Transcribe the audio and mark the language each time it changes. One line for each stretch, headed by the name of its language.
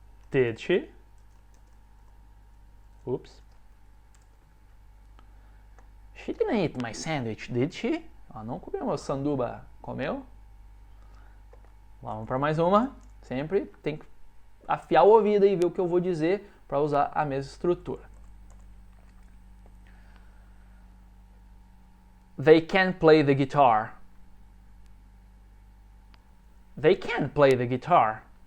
English: Did she? Oops. She didn't eat my sandwich, did she?
Portuguese: Ela não comeu meu sanduba. Comeu? Vamos para mais uma. Sempre tem que afiar o ouvido e ver o que eu vou dizer para usar a mesma estrutura.
English: They can play the guitar. They can play the guitar.